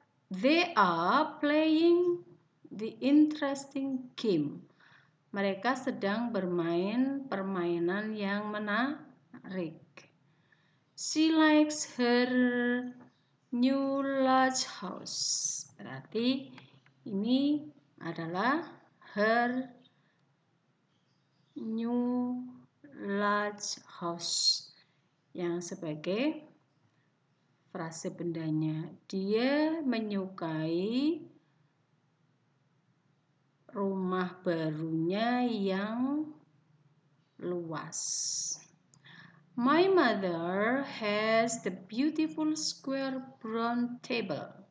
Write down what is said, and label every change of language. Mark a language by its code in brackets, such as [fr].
[en] They are playing the interesting game. [id] Mereka sedang bermain permainan yang menarik. [en] She likes her new large house. [id] Berarti ini adalah her new large house yang sebagai frase bendanya. Dia menyukai rumah barunya yang luas. [en] My mother has the beautiful square brown table.